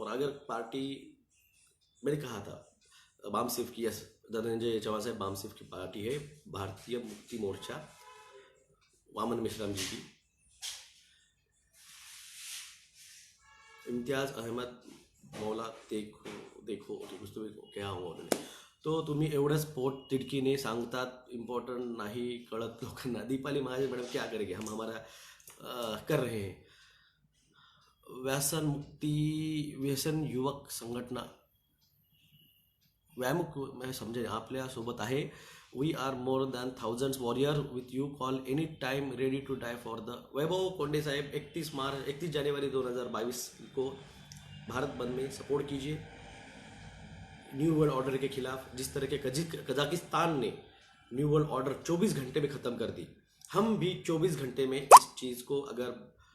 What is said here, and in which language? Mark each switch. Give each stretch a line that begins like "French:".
Hindi: और अगर पार्टी, मैंने कहा था बामसेफ की, यस धनंजय चौहान साहब, बामसेफ की पार्टी है भारतीय मुक्ति मोर्चा, वामन मिश्राम जी की, इम्तियाज अहमद मौला, देखो देखो कुछ तो क्या हुआ उन्होंने।
Marathi: तो तुम्ही एवढंच पोट तिडकीने सांगतात, इम्पॉर्टंट नाही कळत लोकांना।
Hindi: दीपाली महाजन मैडम क्या करेंगे, हम हमारा कर रहे हैं।
Marathi: व्यसन युवक संघटना, व्यामुक,
Hindi: मैं समझे
Marathi: आपल्या सोबत आहे।
English: We are more than thousands warrior with you, call any time ready to die for the.
Hindi: वैभव कोंडे साहेब, 31 जनवरी 2022 को भारत बंद में सपोर्ट कीजिए न्यू वर्ल्ड ऑर्डर के खिलाफ। जिस तरह के कजाकिस्तान ने न्यू वर्ल्ड ऑर्डर 24 घंटे में ख़त्म कर दी, हम भी 24 घंटे में इस चीज़ को अगर